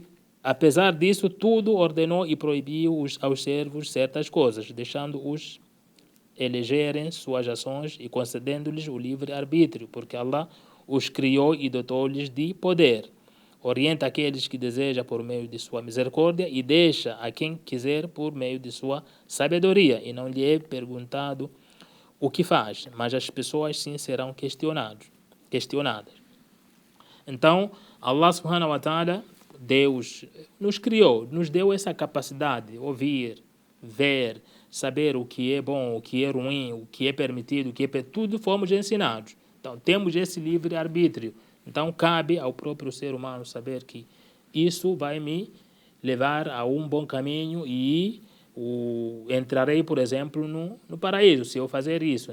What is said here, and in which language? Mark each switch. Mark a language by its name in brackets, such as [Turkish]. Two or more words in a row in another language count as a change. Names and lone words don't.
[Portuguese] Apesar disso, tudo ordenou e proibiu aos servos certas coisas, deixando-os elegerem suas ações e concedendo-lhes o livre arbítrio, porque Allah os criou e dotou-lhes de poder. Orienta aqueles que deseja por meio de sua misericórdia e deixa a quem quiser por meio de sua sabedoria. E não lhe é perguntado o que faz, mas as pessoas sim serão questionadas. Então, [Arabic] الله سبحانه وتعالى, [Portuguese] Deus, nos criou, nos deu essa capacidade de ouvir, ver, saber o que é bom, o que é ruim, o que é permitido, tudo fomos ensinados. Então, temos esse livre arbítrio. Então, cabe ao próprio ser humano saber que isso vai me levar a um bom caminho e entrarei, por exemplo, no paraíso, se eu fazer isso.